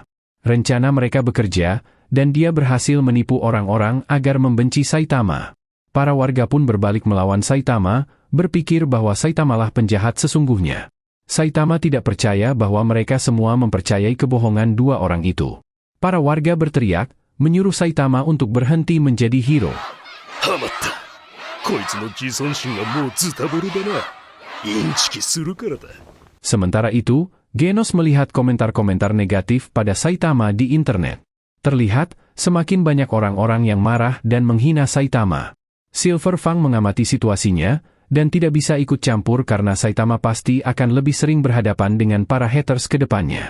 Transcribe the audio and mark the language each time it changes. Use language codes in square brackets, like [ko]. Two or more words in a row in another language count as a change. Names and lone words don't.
[id] Rencana mereka bekerja, dan dia berhasil menipu orang-orang agar membenci Saitama. Para warga pun berbalik melawan Saitama, berpikir bahwa Saitama lah penjahat sesungguhnya. Saitama tidak percaya bahwa mereka semua mempercayai kebohongan dua orang itu. Para warga berteriak, menyuruh Saitama untuk berhenti menjadi hero. [ja] Hamatta. こいつの自尊心がもうズタボロだな. インチキするからだ. [id] Sementara itu, Genos melihat komentar-komentar negatif pada Saitama di internet. Terlihat, semakin banyak orang-orang yang marah dan menghina Saitama. Silver Fang mengamati situasinya, dan tidak bisa ikut campur karena Saitama pasti akan lebih sering berhadapan dengan para haters ke depannya.